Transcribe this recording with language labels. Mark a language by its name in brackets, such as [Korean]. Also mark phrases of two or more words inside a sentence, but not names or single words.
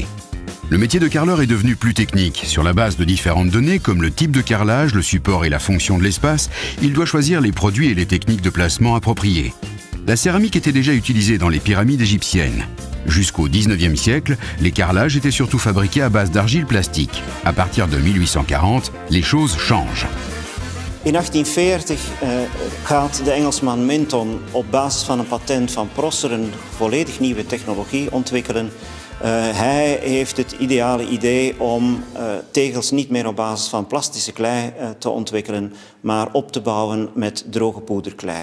[French] Le métier de carreleur est devenu plus technique. Sur la base de différentes données comme le type de carrelage, le support et la fonction de l'espace, il doit choisir les produits et les techniques de placement appropriées. La céramique était déjà utilisée dans les pyramides égyptiennes. Jusqu'au XIXe siècle, les carrelages étaient surtout fabriqués à base d'argile plastique. À partir de 1840, les choses changent. [Dutch] In 1840 gaat de Engelsman Minton op basis van een patent van Prosser een volledig nieuwe technologie ontwikkelen. Hij heeft het ideale idee om tegels niet meer op basis van plastische klei te ontwikkelen, maar op te bouwen met droge poederklei.